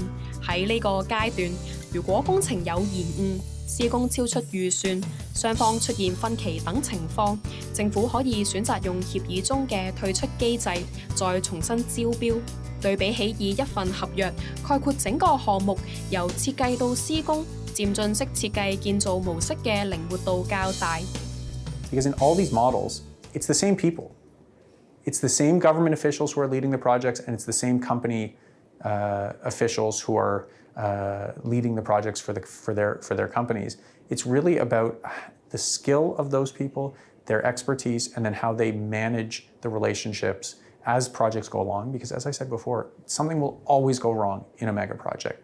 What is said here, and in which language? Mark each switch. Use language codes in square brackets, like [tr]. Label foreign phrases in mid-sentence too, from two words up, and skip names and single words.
[yue] 喺呢個階段，如果工程有延誤、施工超出預算、雙方出現分歧等情況，政府可以選擇用協議中嘅退出機制，再重新招標。對比起以一份合約概括整個項目由設計到施工，漸進式設計建造模式嘅靈活度較大。 [en] Because in all these models, it's the same people. It's the same government officials who are leading the projects, and it's the same company officials who are leading the projects for their companies. It's really about the skill of those people, their expertise, and then how they manage the relationships as projects go along, because as I said before, something will always go wrong in a mega project.